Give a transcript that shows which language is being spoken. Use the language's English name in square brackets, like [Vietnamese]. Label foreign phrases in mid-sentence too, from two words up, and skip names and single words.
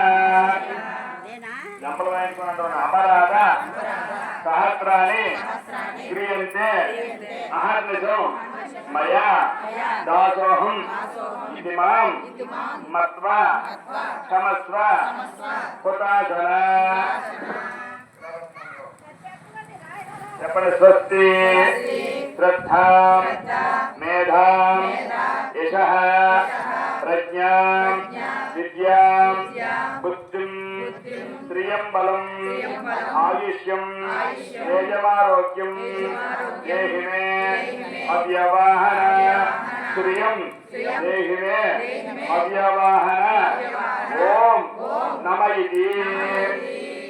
[Sanskrit] अपराध सहस्राणि क्रियन्ते अहर्निशं मया दासोऽहं इति मां मत्वा क्षमस्व हुताशन చెప్పండి. స్వస్తి శ్రద్ధాం మేధాం యశః ప్రజ్ఞాం విద్యాం బుద్ధిం శ్రియం బలం ఆయుష్యం తేజమారోగ్యం దేహి మే అవ్యవాహన శ్రియం దేహి మే అవ్యవాహన ఓం నమ ఇతి